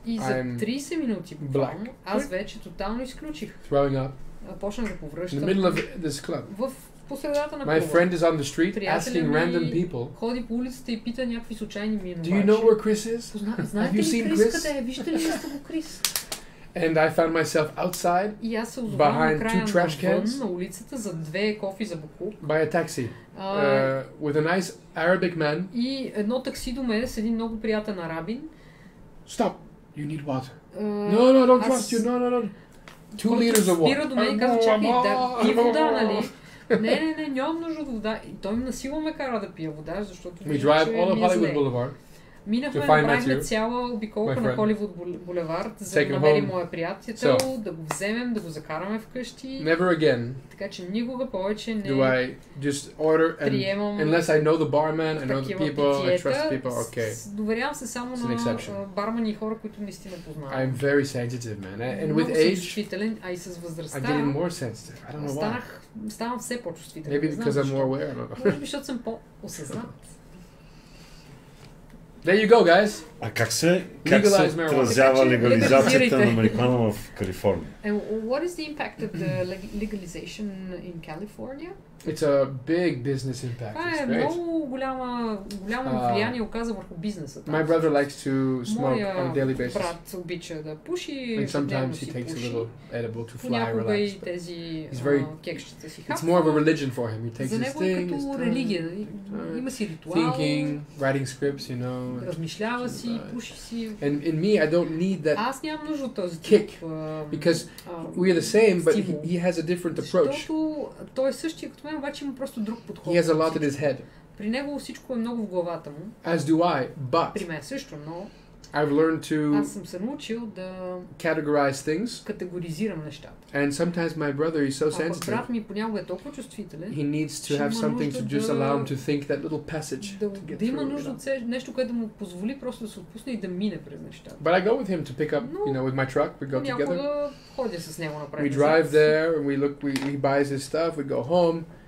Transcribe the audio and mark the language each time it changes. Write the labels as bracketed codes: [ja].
[bg] И за 30 минути буквално аз вече тотално изключих. [en] Throwing up. [bg] Почнах да повръщам. [en] In the middle of this club. [bg] В посредата на клуба. [en] My friend is on the street asking random people. [bg] Ходи по улицата и пита някакви случайни минувачи. [en] Do you know where Chris is? [bg] Знаете ли Крис къде е? Вижте ли сте го Крис? [en] And I found myself outside behind two trash cans [bg] на улицата за две кофи за буклук. [en] By a taxi with a nice Arabic man. [bg] И едно такси до мен с един много приятен арабин. [en] Stop. You need water. No, don't trust you. No. 2 liters of water. [bg] Спира до мен и казва, чакай, да пи вода, нали? Не, нямам нужда от вода. И той насилно ме кара да пия вода, защото [en] we drive all of Hollywood Boulevard. [bg] Минахме, направихме цяла обиколка на Холивуд булевард, за да намерим моя приятел, да го вземем, да го закараме вкъщи. [en] Never again. [bg] Така че никога повече не [en] do I just order and unless I know the barman, I know the people, I trust people. Okay. [bg] Доверявам се само на бармани и хора, които наистина познавам. [en] I'm very sensitive, man. And with age, [bg] с възрастта, [en] I'm getting more sensitive. I don't know why. [bg] Ставам все по-чувствителен. [en] Maybe because I'm more aware. [bg] Може би, защото съм по-осъзнат. [en] There you go, guys. [bg] А как се отразява легализацията на марихуана в Калифорния? [en] And what is the impact of the legalization in California? It's a big business impact. [bg] Това е много голямо влияние оказа върху бизнеса. [en] My brother likes to smoke on a daily basis. [bg] Моя брат обича да пуши. [en] And sometimes he takes a little edible to fly [bg] понякога и [en] relax. [bg] тези кексчета си хапва. [en] It's more of a religion for him. He takes [bg] за [en] his [bg] него е [en] thing. [bg] като религия. Има си ритуал. [en] Thinking, writing scripts, you know. [bg] Размишлява си, пуши си. [en] And in me, I don't need that [bg] аз нямам нужда от този kick. [en] Because we are the same, but he has a different approach. [bg] Защото той е същия като мен, обаче има просто друг подход. [en] He has a lot in his head. [bg] При него всичко е много в главата му. [en] As do I, but [bg] при мен също, но [en] I've learned to [bg] аз съм се научил да [en] categorize things. [bg] Категоризирам нещата. [en] And sometimes my brother is so sensitive. [bg] Брат ми понякога е толкова чувствителен. [en] He needs to have something to just allow him to think that little passage. [bg] Да има нужда от нещо, което да му позволи просто да се отпусне и да мине през нещата. [en] But I go with him to pick up, you know, with my truck. We go together. [bg] Понякога ходя с него напред. [en] We drive there and we look. We buy his stuff. We go home.